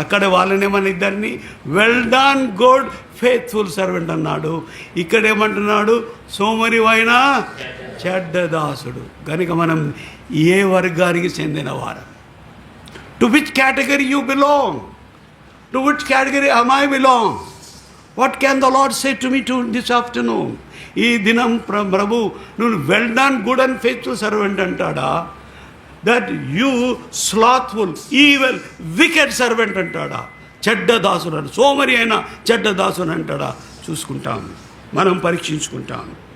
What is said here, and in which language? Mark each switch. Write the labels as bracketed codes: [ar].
[te] అక్కడ వాళ్ళనే మన ఇద్దరిని [en] well done good faithful servant [te] అన్నాడు. ఇక్కడ ఏమంటున్నాడు? సోమరివైన చెడ్డ దాసుడు. కనుక మనం ఏ వర్గానికి చెందిన వారు? [en] To which category you belong? To which category am I belong? What can the Lord say to me this afternoon? [te] ఈ దినం ప్రభు నువ్వు [en] well done good and faithful servant [te] అంటాడా? [en] that you slothful evil wicked servant [te] అంటాడా? చెడ్డ దాసుడు అని, సోమరి అయినా చెడ్డ దాసుడు అంటాడా? చూసుకుంటాం, మనం పరీక్షించుకుంటాం.